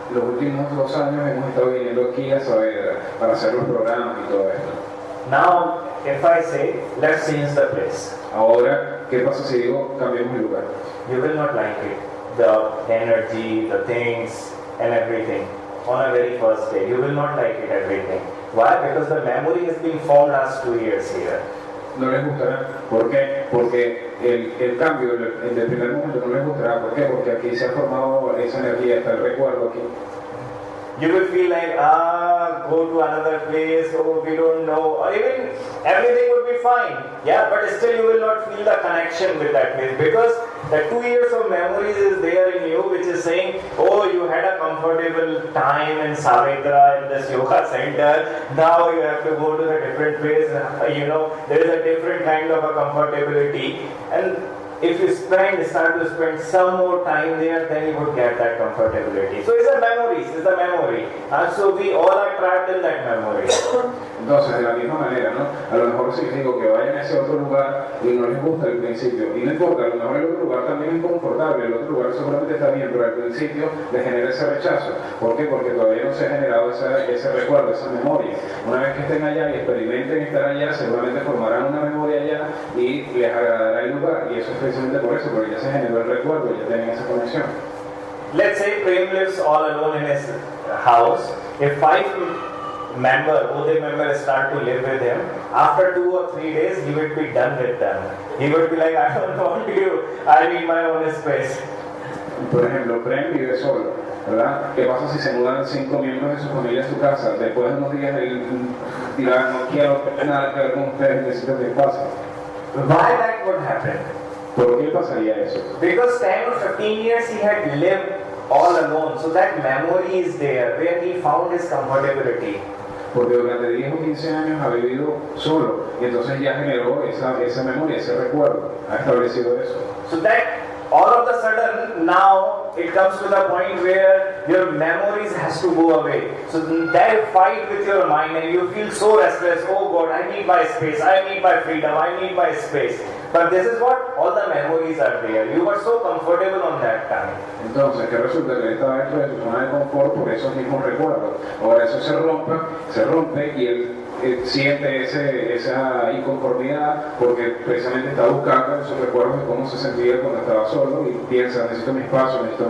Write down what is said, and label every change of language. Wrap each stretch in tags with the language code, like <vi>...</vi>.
<es>Los últimos 2 años hemos estado viniendo aquí a Saavedra para hacer los programas y todo esto.</es> <en>Now, if I say, let's change the place.</en> <es>Ahora, ¿qué pasa si digo cambiemos el lugar?</es> <en>You will not like it. The energy, the things, and everything. On a very first day, you will not like it, everything. Why? Because the memory has been formed last 2 years here.</en> <es>No les gustará. ¿Por qué? Porque el cambio en el primer momento no les gustará. ¿Por qué? Porque aquí se ha formado esa energía, está el recuerdo aquí.</es> <en>You will feel like, go to another place, we don't know, or even everything would be fine. Yeah, but still you will not feel the connection with that place because the 2 years of memories is there in you, which is saying, you had a comfortable time in Saavedra, in this yoga center, now you have to go to a different place, there is a different kind of a comfortability. And if you start to spend some more time there, then you would get that comfortability. So it's a memory. And so we all are trapped in that memory.</en> <es>Entonces, de la misma manera, ¿no? A lo mejor si les digo que vayan a ese otro lugar y no les gusta al principio, y no importa, a lo mejor el otro lugar también es confortable, el otro lugar seguramente está bien, pero al principio les genera ese rechazo. ¿Por qué? Porque todavía no se ha generado ese recuerdo, esa memoria. Una vez que estén allá y experimenten estar allá, seguramente formarán una memoria allá y les agradará el lugar, y eso es precisamente por eso, porque ya se generó el recuerdo, ya tienen esa conexión.</es> <en>Let's say Prem lives all alone in his house. If 5 members start to live with him, after 2 or 3 days, he would be done with them. He would be like, I don't want you, I need my own space.</en> <es>Por ejemplo, Prem vive solo, ¿verdad? ¿Qué pasa si se mudan 5 miembros de su familia a su casa? Después de unos días él dirá, no quiero nada que ver con ustedes, necesito que pase.</es> <en>Why that would happen?</en> <es>¿Por qué pasaría eso?</es> <en>Because 10 or 15 years he had lived all alone, so that memory is there where he found his comfortability.</en> <es>Porque durante 10 o 15 años ha vivido solo y entonces ya generó esa memoria, ese recuerdo, ha establecido eso.</es> <en>So that all of a sudden now it comes to the point where your memories has to go away. So that fight with your mind and you feel so restless, oh God, I need my space, I need my freedom, I need my space. But this is what all the memories are there. You were so comfortable on that time.</en> <es>Entonces, ¿qué resulta? Que él estaba dentro de su zona de confort por esos mismos recuerdos. Ahora eso se rompe y él siente esa inconformidad porque precisamente está buscando esos recuerdos de cómo se sentía cuando estaba solo y piensa, necesito mi espacio.</es>